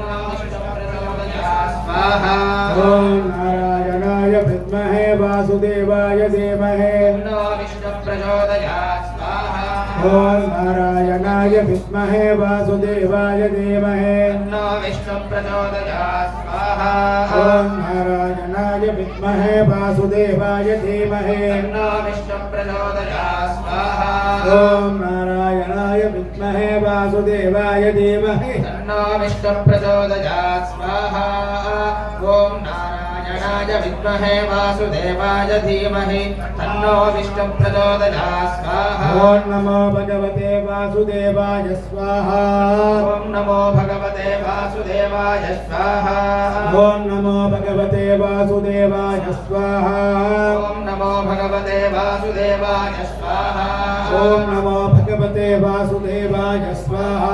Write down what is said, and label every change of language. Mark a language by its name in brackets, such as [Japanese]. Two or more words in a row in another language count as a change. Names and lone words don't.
[Sanskrit] ఓం నారాయణాయ విద్మహే వాసుదేవాయ ధీమహి ఓం నారాయణాయ విద్మహే వాసుదేవాయ ధీమహి ఓం నారాయణాయ విద్మహే వాసుదేవాయ ధీమహి ఓం నారాయణాయ విద్మహే వాసుదేవాయ ధీమహి ఓం నారాయణాయ విద్మహే వాసుదేవాయ ధీమహి తన్నో విష్ణు ప్రచోదయాత్ స్వాహా. ఓం నమో భగవతే వాసుదేవాయ స్వాహా. ఓం నమో భగవతే వాసుదేవాయ స్వాహా. ఓం నమో భగవతే వాసుదేవాయ స్వాహా. ఓం నమో భగవతే వాసుదేవాయ స్వాహా. ఓం నమో భగవతే వాసుదేవాయ స్వాహా.